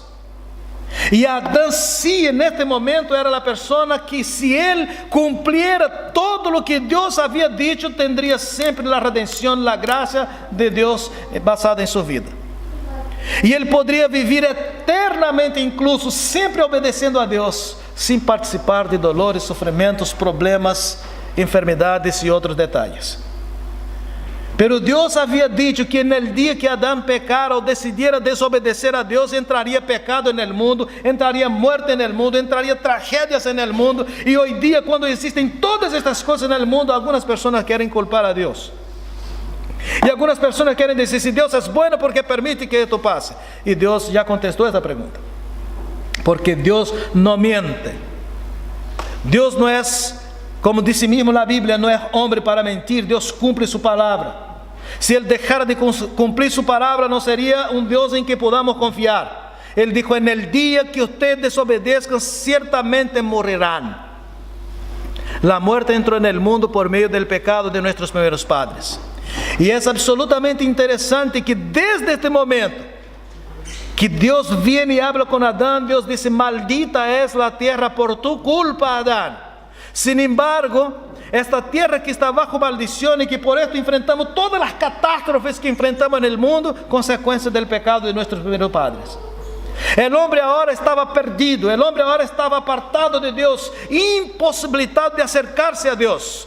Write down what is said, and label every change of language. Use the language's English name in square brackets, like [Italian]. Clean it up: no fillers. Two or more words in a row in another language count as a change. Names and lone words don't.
[Spanish] Y Adán sí, en este momento era la persona que si él cumpliera todo lo que Dios había dicho, tendría siempre la redención, la gracia de Dios basada en su vida. Y él podría vivir eternamente, incluso siempre obedeciendo a Dios, sin participar de dolores, sufrimientos, problemas, enfermedades y otros detalles. [Portuguese] Pero Deus havia dito que no dia que Adão pecara ou decidiera desobedecer a Deus, entraria pecado no mundo, entraria muerte no mundo, entraria tragédias no mundo. E hoje dia, quando existem todas estas coisas no mundo, algumas pessoas querem culpar a Deus. E algumas pessoas querem dizer, se Deus é bueno, [Spanish] ¿por qué permite que esto pase? [Portuguese] E Deus já contestou essa pergunta. Porque Deus não miente. Deus não é, como disse mesmo na Bíblia, não é homem para mentir. Deus cumpre sua palavra. Se Ele deixara de cumprir sua palavra, não seria um Deus em que podamos confiar. [Spanish] Ele dijo, en el dia que ustedes desobedezcan, ciertamente morrerán. La muerte entró en el mundo por meio del pecado de nuestros primeros padres. [Portuguese] E é absolutamente interessante que desde este momento, que Deus viene e habla com Adão, Deus diz, [Spanish] maldita es la tierra por tu culpa, Adão. Sin embargo, esta tierra que está bajo maldición y que por esto enfrentamos todas las catástrofes que enfrentamos en el mundo, consecuencia del pecado de nuestros primeros padres. El hombre ahora estaba perdido, el hombre ahora estaba apartado de Dios, imposibilitado de acercarse a Dios.